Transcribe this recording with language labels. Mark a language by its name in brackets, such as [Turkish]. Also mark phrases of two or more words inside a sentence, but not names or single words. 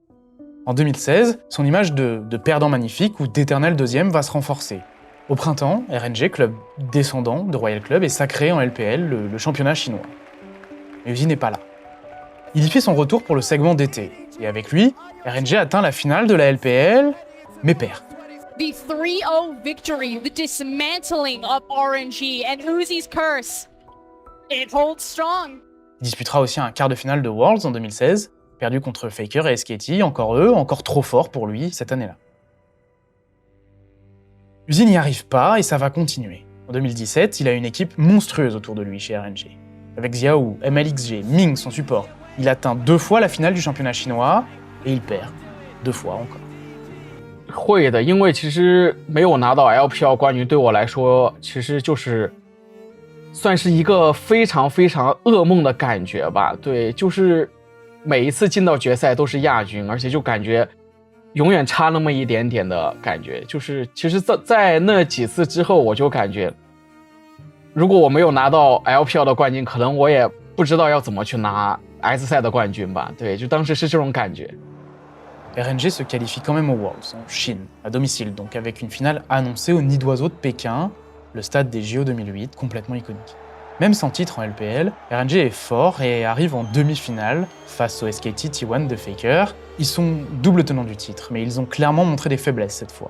[French] En 2016, son image de perdant magnifique ou d'éternel deuxième va se renforcer. Au printemps, RNG, club descendant de Royal Club, est sacré en LPL, le championnat chinois. Mais Uzi n'est pas là. Il y fait son retour pour le segment d'été. Et avec lui, RNG atteint la finale de la LPL, mais perd. [English] The 3-0 victory, the dismantling of RNG and Uzi's curse. It holds strong. [French] Il disputera aussi un quart de finale de Worlds en 2016, perdu contre Faker et SKT, encore trop forts pour lui cette année-là. Uzi n'y arrive pas et ça va continuer. En 2017, il a une équipe monstrueuse autour de lui chez RNG. Avec Xiao, MLXG, Ming, son support, il atteint 2 fois la finale du championnat chinois et il perd 2 fois encore. [Chinese] 会的，因为其实没有拿到 LPL 冠军对我来说，其实就是算是一个非常非常噩梦的感觉吧。对，就是每一次进到决赛都是亚军，而且就感觉永远差那么一点点的感觉。就是其实在那几次之后，我就感觉，如果我没有拿到 LPL 的冠军，可能我也不知道要怎么去拿 S 赛的冠军吧。对，就当时是这种感觉。 [French] RNG se qualifie quand même aux Worlds, en Chine, à domicile, donc avec une finale annoncée au Nid d'Oiseau de Pékin, le stade des JO 2008, complètement iconique. Même sans titre en LPL, RNG est fort et arrive en demi-finale face au SKT T1 de Faker. Ils sont double tenants du titre, mais ils ont clairement montré des faiblesses cette fois.